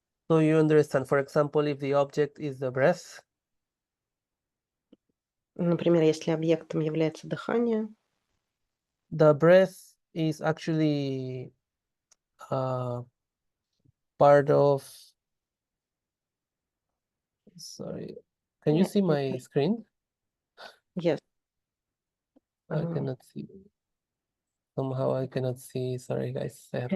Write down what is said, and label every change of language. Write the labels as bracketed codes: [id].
[en] So you understand, for example, if the object is the breath, [ru] Например, если объектом является дыхание, [en] the breath is actually part of, sorry, can you see my screen? yes. I cannot see. Somehow I cannot see. Sorry, guys. I have to